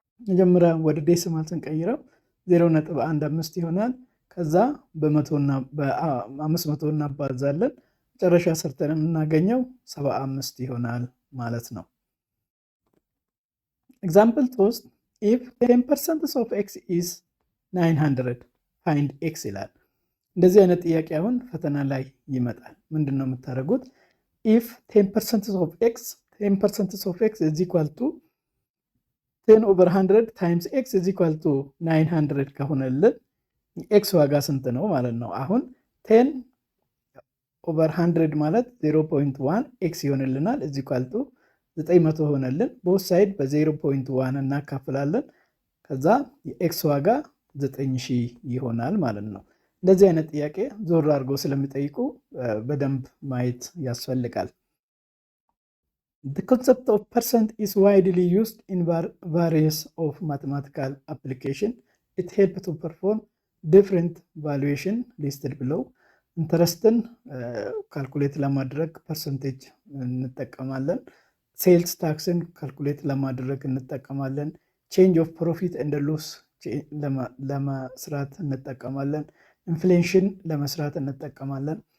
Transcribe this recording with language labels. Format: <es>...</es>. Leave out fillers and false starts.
<am>መጀመሪያ ወደ ዴሲማል ስንቀይረው 0.15 ይሆናል። ከዛ በ500 እናባዛለን። መጨረሻ ሰርተን የምናገኘው 75 ይሆናል ማለት ነው።</am> <en>Example 2 if 10% of x is 900 find x</en> <am>ይላል። እንደዚህ አይነት ጥያቄ አሁን ፈተና ላይ ይመጣል። ምንድነው የምታደርጉት?</am> <en>if 10% of x is equal to 10 over 100 times x is equal to 900</en> <am>ከሆነልን x ዋጋ ስንት ነው ማለት ነው። አሁን 10</am> <en>over 100</en> <am>ማለት 0.1 x ይሆንልናል</am> <en>is equal to 900</en> <am>ሆነልን።</am> <en>both side</en> <am>በ0.1 እናካፍላለን። ከዛ የx ዋጋ 9000 ይሆናል ማለት ነው። እንደዚህ አይነት ጥያቄ ዞር አድርገው ስለሚጠይቁ በደንብ ማየት ያስፈልጋል።</am> <en>The concept of percent is widely used in various of mathematical application. It helps to perform different valuation listed below.</en> <am>ኢንተረስትን ካልኩሌት ለማድረግ ፐርሰንቴጅ እንጠቀማለን። ሴልስ ታክስን ካልኩሌት ለማድረግ እንጠቀማለን። ቼንጅ ኦፍ ፕሮፊት ኤንድ ሎስ ለመስራት እንጠቀማለን። ኢንፍሌሽን ለመስራት እንጠቀማለን።</am>